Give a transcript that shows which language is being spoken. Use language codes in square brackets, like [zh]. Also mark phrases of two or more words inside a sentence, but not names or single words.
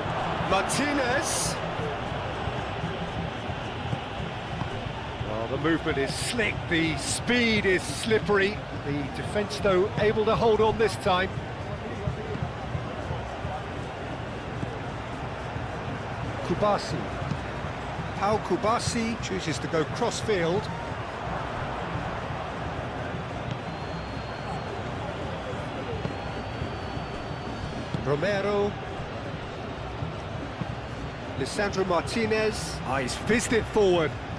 [en] Martinez. Well, the movement is slick, the speed is slippery. The defence, though, able to hold on this time. Kubasi. Pau Kubasi chooses to go cross-field. Romero. Lisandro Martinez. He's fizzed it forward.